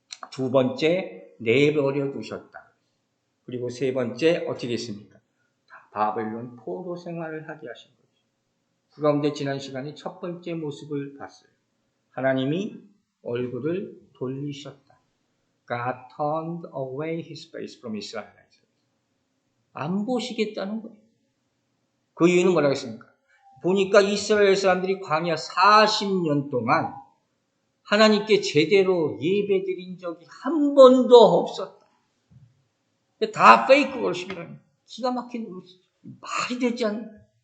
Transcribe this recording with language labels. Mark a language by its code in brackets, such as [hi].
[ko] 두 번째, 내버려 두셨다. 그리고 세 번째, 어떻게 했습니까? 바벨론 포로 생활을 하게 하신 거죠. 그 가운데 지난 시간에 첫 번째 모습을 봤어요. 하나님이 얼굴을 돌리셨다. [en] God turned away his face from Israelites. [ko] 안 보시겠다는 거예요. 그 이유는 뭐라고 했습니까? 보니까 이스라엘 사람들이 광야 40년 동안 하나님께 제대로 예배드린 적이 한 번도 없었다. 다 페이크 월십이라는 기가 막힌 것이죠. 말이 되지 않는.